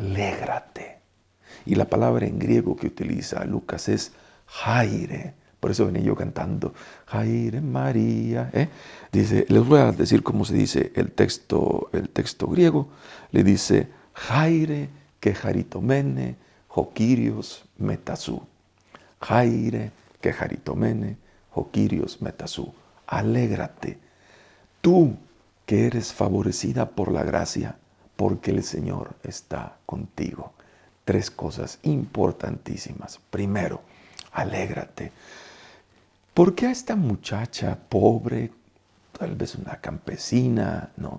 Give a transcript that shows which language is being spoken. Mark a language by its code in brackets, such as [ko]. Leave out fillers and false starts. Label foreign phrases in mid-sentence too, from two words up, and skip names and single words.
[es] Y la palabra en griego que utiliza Lucas es jaire, Por eso venía yo cantando, Jaire María. Dice, les voy a decir cómo se dice el texto griego. Le dice, [el] Χαῖρε κεχαριτωμένη, ὁ κύριος μετὰ σοῦ. Χαῖρε κεχαριτωμένη, ὁ κύριος μετὰ σοῦ. [es] Alégrate, tú que eres favorecida por la gracia, porque el Señor está contigo. 3 cosas importantísimas. Primero, alégrate. ¿Por qué a esta muchacha pobre, tal vez una campesina, ¿no?